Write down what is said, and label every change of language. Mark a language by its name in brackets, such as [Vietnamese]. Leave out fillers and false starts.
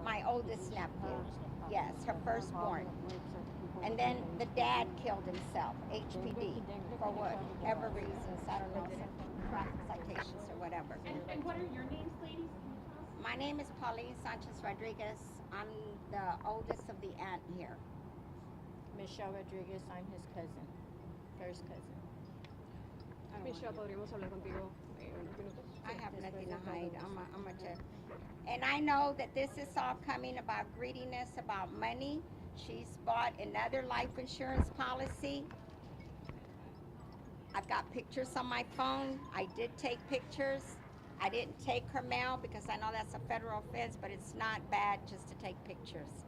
[English] My oldest nephew, yes, her firstborn. And then the dad killed himself, HPD, for whatever reasons, I don't know, some traffic citations or whatever. And what are your names, ladies? My name is Pauline Sanchez Rodriguez. I'm the oldest of the aunt here. Michelle Rodriguez, I'm his cousin, first cousin. [Spanish] Michelle, ¿podríamos hablar contigo unos minutos? [English] I have nothing to hide. I'm a and I know that this is all coming about greediness, about money. She's bought another life insurance policy. I've got pictures on my phone. I did take pictures. I didn't take her mail because I know that's a federal offense, but it's not bad just to take pictures.